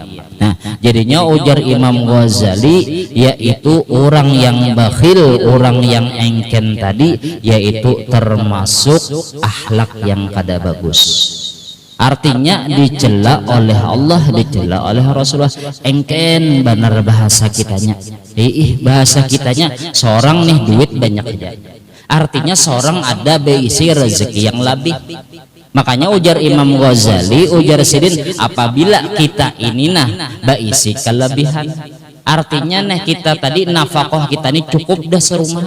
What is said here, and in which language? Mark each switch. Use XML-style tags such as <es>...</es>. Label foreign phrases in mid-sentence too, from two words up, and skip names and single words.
<bjn>Nah, jadinya ujar Imam Ghazali, yaitu orang yang bakhil, orang yang engken tadi, yaitu termasuk akhlak yang kada bagus.</bjn> <id>Artinya dicela oleh Allah, dicela oleh Rasulullah.</id> <bjn>Engken benar bahasa kitanya. Bahasa kitanya seorang nih duit banyak aja. Artinya seorang ada beisi rezeki yang lebih. Makanya ujar Imam Ghazali, ujar Sidin, apabila kita ini nah beisi kelebihan, artinya nah kita tadi nafkah kita ini cukup dah serumahan.</bjn>